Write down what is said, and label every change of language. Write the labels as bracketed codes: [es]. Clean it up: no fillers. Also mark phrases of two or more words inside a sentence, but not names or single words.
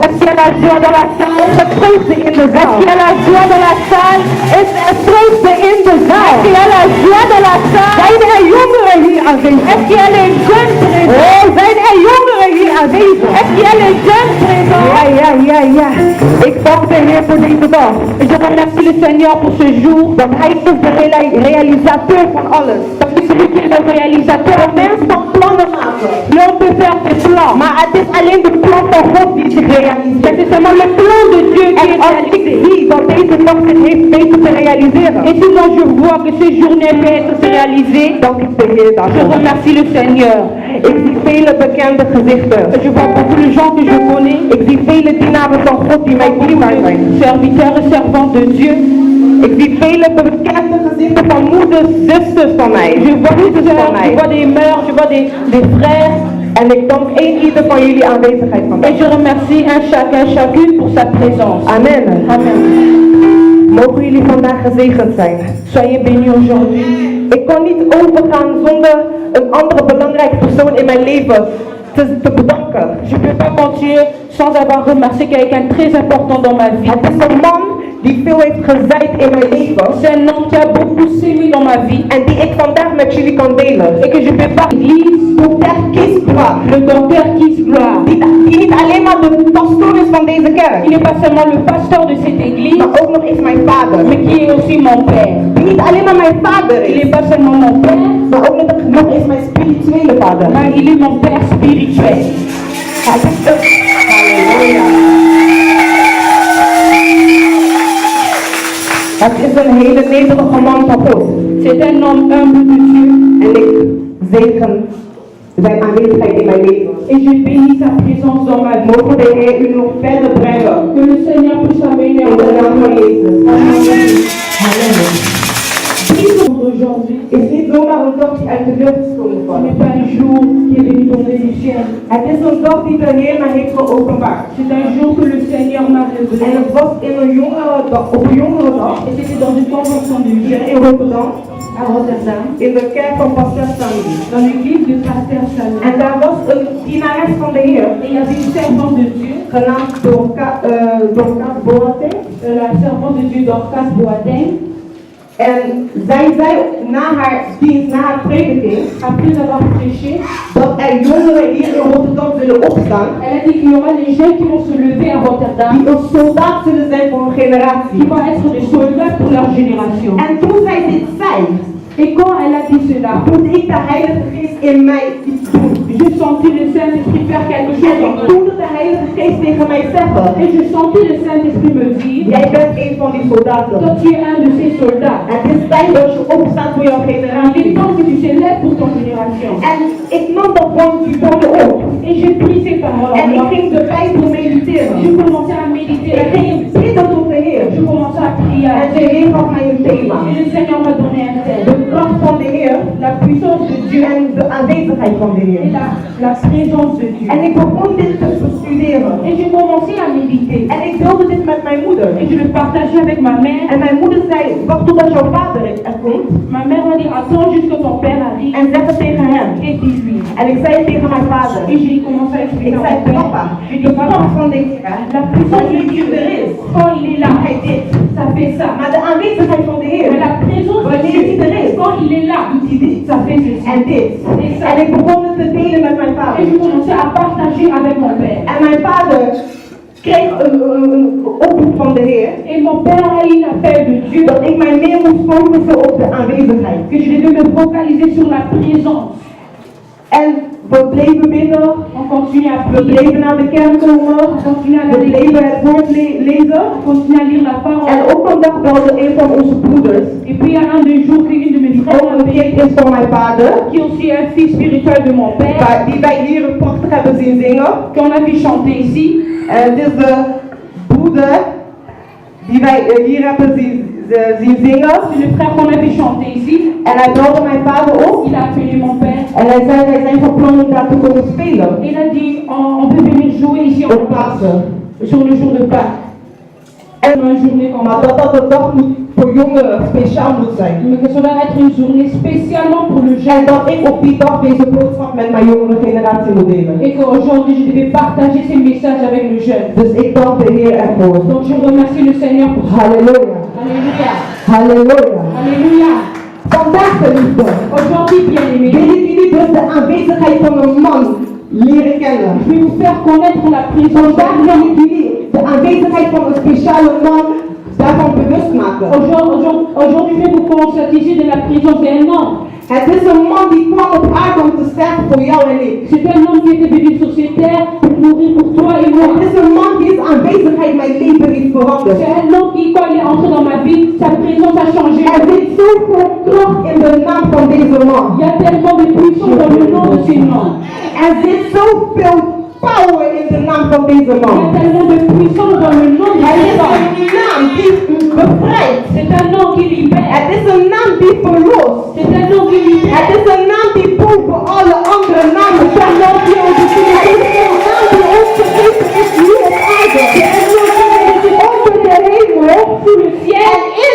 [fr] Est-ce qu'il y a la joie dans la salle? [nl] Het vreugde in de zaal. [fr] Est-ce qu'il y a la joie dans la salle? [nl] Is er vreugde in de zaal? [fr] Est-ce qu'il y a la joie dans la salle? [nl] Zijn er jongeren hier aanwezig? [fr] Est-ce qu'il y a les jeunes présents? [nl] Oh, zijn er jongeren hier aanwezig? [fr] Est-ce qu'il y a les jeunes présents? [nl] Ja. Ik dank de Heer voor deze dag. [fr] Je remercie le Seigneur pour ce jour. [nl] Dat Hij is de réalisateur van alles. Dat is de réalisateur. Een mens kan plannen maken. [fr] L'homme peut faire ses plans. [nl] Maar het is alleen de plan van God die zich realiseert. Het is [fr] seulement le plan de Dieu qui est réalisé. [nl] Zie dat deze dag zich heeft weten te realiseren. [fr] Et si moi je vois que ces journées peuvent être réalisées, [nl] dank ik de Heer daarvoor. [fr] Je remercie le Seigneur. [nl] Ik zie vele bekende gezichten. [fr] Je vois beaucoup de gens que je connais. [nl] Ik zie vele dienaren van God die mij dierbaar zijn. [fr] Serviteurs et servantes de Dieu. [nl] Ik zie vele bekende gezichten van moeders, zusters van mij. [fr] Je vois des sœurs, je vois des mères, je vois des frères. [nl] En ik dank ieder van jullie aanwezigheid vandaag. [fr] Et je remercie chacune pour sa présence. Amen. [nl] Mogen jullie vandaag gezegend zijn. [fr] Soyez bénis aujourd'hui. [nl] Ik kon niet overgaan zonder een andere belangrijke persoon in mijn leven te bedanken. [fr] Je ne peux pas continuer sans avoir remercié quelqu'un de très important dans ma vie. [nl] Het is een man die veel heeft gezaaid in mijn leven. [fr] C'est un homme qui a beaucoup sémé dans ma vie. [nl] En die ik vandaag met jullie kan delen. [fr] Et que je peux pas l'église. Docteur Kees Gloire. Le docteur Kees Gloire. [nl] Die niet alleen maar de pastoor is van deze kerk. [fr] Il n'est pas seulement le pasteur de cette église. [nl] Maar ook nog eens mijn vader. [fr] Mais qui est aussi mon père. [nl] Die niet alleen maar mijn vader is. [fr] Il n'est pas seulement mon père. [nl] Maar ook nog eens mijn spirituele vader. [fr] Mais il est mon père spirituel. [nl] Halleluja. Het is een hele nederige man van God. [fr] C'est un homme humble de Dieu. [nl] En ik zegen zijn aanwezigheid in mijn leven. [fr] Et je bénis sa présence dans ma vie. [nl] Mogen de Heer u nog verder brengen. [fr] Que le Seigneur puisse amener [nl] In de naam van Jezus. [fr] Amen. Aujourd'hui, [nl] Is niet zomaar een dag die uit de lucht is komen [fr] ce [nl] vallen. [fr] n'est pas un jour qui est venu tomber du ciel. [nl] Het is een dag die de Heer mij heeft geopenbaard. [fr] C'est un jour que le Seigneur m'a révélé. [nl] En het was in een jongere dag, op een jongere dag, [fr] Et c'était dans une convention de [nl] hier [fr] vie [nl] in Rotterdam, [fr] à Rotterdam, [nl] in de kerk van Pastor Sandy. [fr] dans l'église de Pasteur Salon. [nl] En daar was een dienares van de Heer, [fr] Et il y avait une servante de Dieu, [nl] genaamd Dorcas Boateng. [fr] la servante de Dieu Dorcas Boateng. [nl] En zij zei na haar dienst, na haar prediking, [fr] Après avoir prêché, [nl] dat er jongeren hier in Rotterdam zullen opstaan, [fr] elle a dit qu'il y aura des jeunes qui vont se lever à Rotterdam, [nl] die een soldaat zullen zijn voor een [fr] qui [nl] generatie. [fr] vont être des soldats pour leur génération. [nl] En toen zij dit zei, [fr] Et quand elle a dit cela, [nl] voelde ik de Heilige Geest in mij iets doen. [fr] je sentis le Saint-Esprit faire quelque [nl] En [fr] chose en [nl] ik [fr] moi. [nl] voelde de Heilige Geest tegen mij zeggen, [fr] Et je sentis le Saint-Esprit me dire, [nl] jij bent een van die soldaten. [fr] toi tu es un de ces soldats. [nl] Het is tijd dat je opstaat voor jouw [fr] Il est [nl] generatie. [fr] temps que tu t'élèves pour ton génération. [nl] En ik nam dat woorden op. [fr] Et j'ai pris ces paroles [nl] En [fr] en [nl] ik [fr] moi. [nl] ging de Bijbel mediteren. [fr] Je commençais à méditer la [nl] Ik ging [fr] Bible. [nl] bidden tot de Heer. [fr] Je commençais à prier. [nl] En de Heer gaf mij een thema. [fr] Et le Seigneur m'a donné un thème. [nl] De kracht van de Heer [fr] La puissance de Dieu [nl] en de aanwezigheid van de [fr] et [nl] Heer. [fr] la présence de Dieu. [nl] En ik begon dit te bestuderen. [fr] Et j'ai commencé à méditer. [nl] En ik deelde dit met mijn moeder. [fr] Et je le partageais avec ma mère. [nl] En mijn moeder zei, wacht totdat jouw vader er komt. [fr] Ma mère m'a dit, attends jusqu'à ton père arrive. [nl] En zeg het tegen hem. [fr] Et dis-lui. [nl] En ik zei het tegen mijn vader. [fr] Et j'ai commencé à expliquer [nl] Ik [fr] à [nl] zei, [fr] mon père. [nl] papa, [fr] Je [nl] de [fr] dis, papa, [nl] kracht van de Heer. [fr] la puissance de [nl] Wanneer [fr] Dieu [nl] die er is, [fr] quand il est là, [nl] hij dit. [fr] ça fait ça. [nl] Maar de aanwezigheid van de Heer. [fr] Mais la présence de [nl] Wanneer die er [fr] Dieu, [nl] is, [fr] quand il est là, [nl] doet hij dit. [fr] ça fait ceci. [nl] En dit. En ik begon het te delen met mijn [fr] Et [nl] vader. [fr] je commençais à partager avec mon père. [nl] En mijn vader kreeg een oproep van de Heer. [fr] Et mon père a eu un appel de Dieu [nl] Dat ik mij meer moest focussen op de aanwezigheid. [fr] que je devais me focaliser sur la présence. [nl] En we bleven bidden. [fr] On continue à [nl] We [fr] prier, [nl] bleven naar de kerk komen. [fr] on continue à [nl] We [fr] lever, [nl] bleven het woord lezen. [fr] on continue à lire la parole. [nl] En op een dag belde een van onze broeders. [fr] Et puis il y a un des jours qu'une de mes frères [nl] Ook een kind is van mijn vader. [fr] qui est aussi un fils spirituel de mon père, [nl] Die wij hier prachtig hebben zien zingen. [fr] qu'on a vu chanter ici. [nl] En dit is de broeder die wij hier hebben zien zingen. [fr] C'est le frère qu'on a vu chanter ici. [nl] En hij belde mijn vader op. [fr] Il a appelé mon père. [nl] En hij zei, wij zijn van plan om daar te komen spelen. [fr] Il a dit, on peut venir jouer ici en [nl] Op Pasen. [fr] sur le jour de Pâques. [nl] En, [fr] Une journée comme [nl] maar [fr] ça. [nl] dat een dag voor jongeren speciaal moet zijn. [fr] Mais que cela va être une journée spécialement pour le [nl] En [fr] jeune. [nl] dat ik op die dag deze boodschap met mijn jongere generatie moet delen. [fr] Et qu'aujourd'hui je devais partager ces messages avec le jeune. [nl] Dus ik dank de Heer ervoor. [fr] Donc je remercie le Seigneur pour ça. [nl] Halleluja. [fr] Alléluia. [nl] Halleluja. [fr] Alléluia. [nl] Vandaag geliefde. [fr] Aujourd'hui, bien-aimés, [nl] Wil ik jullie dus de aanwezigheid van een man leren kennen. [fr] je vais vous faire connaître la présence [nl] Vandaag [fr] d'un [nl] wil [fr] homme. [nl] ik jullie de aanwezigheid van een speciale man daarvan bewust maken. [fr] Aujourd'hui, je vais vous conscientiser de la présence d'un homme. [nl] Het is een man die kwam op aarde om te sterven voor jou en ik. [fr] C'est un homme qui était venu sur cette terre pour mourir pour toi et moi. [nl] Het is een man die zijn aanwezigheid mijn leven heeft veranderd. [fr] C'est un homme qui, quand il est entré dans ma vie, sa présence a changé. [nl] Er zit zoveel kracht in de naam van deze man. [fr] Il y a tellement de puissance dans le nom de ce nom. [nl] Er zit zoveel power in de naam van deze [fr] Il y [nl] man. [fr] a tellement de puissance dans le nom de [nl] Het [fr] ce [nl] is [fr] nom. [nl] een naam die bevrijdt. [fr] C'est un nom qui libère. [nl] Het is een naam die verlost. [fr] C'est un nom qui libère. [nl] Het is een naam die boven alle andere namen staat. Het is een naam die ons gegeven is hier op aarde. Onder de hemel, [fr] Sous le ciel